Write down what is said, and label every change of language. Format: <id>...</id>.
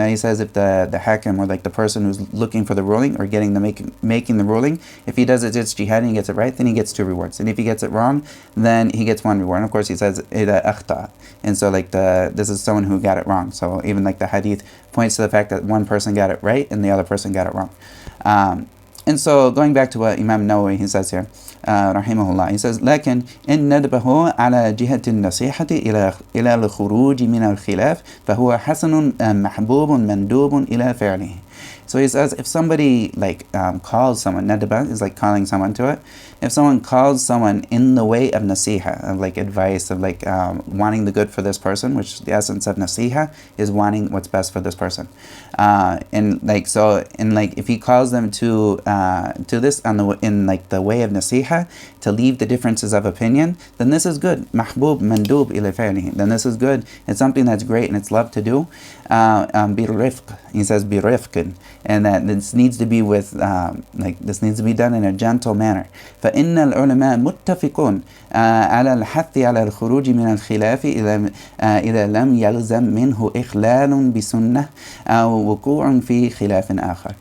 <en>Now he says if the hakim, or like the person who's looking for the ruling or getting making the ruling, if he does it ijtihad and he gets it right, then he gets 2 rewards. And if he gets it wrong, then he gets 1 reward. And of course he says</en> <ar>إِذَا أَخْطَأَ.</ar> <en>And so like this is someone who got it wrong. So even like the hadith points to the fact that one person got it right and the other person got it wrong. And so going back to what Imam Annawawi he says here, rahimahullah, he says,</en> <ar>لكن إن ندبه على جهة النصيحة إلى الخروج من الخلاف فهو حسن محبوب مندوب إلى فعله.</ar> <en>So he says, if somebody like calls someone, nadaba is like calling someone to it. If someone calls someone in the way of nasiha, of like advice, of like wanting the good for this person, which the essence of nasiha is wanting what's best for this person. And if he calls them to this in like the way of nasiha, to leave the differences of opinion, then this is good. Mahbub mandub ila fa'lihi. Then this is good. It's something that's great and it's loved to do. Birifq. He says birifqin. And that this needs to be with this needs to be done in a gentle manner.</en> <ar>فإن العلماء متفقون على الحث على الخروج من الخلاف إذا لم يلزم منه إخلال بسنة أو وقوع في خلاف آخر.</ar>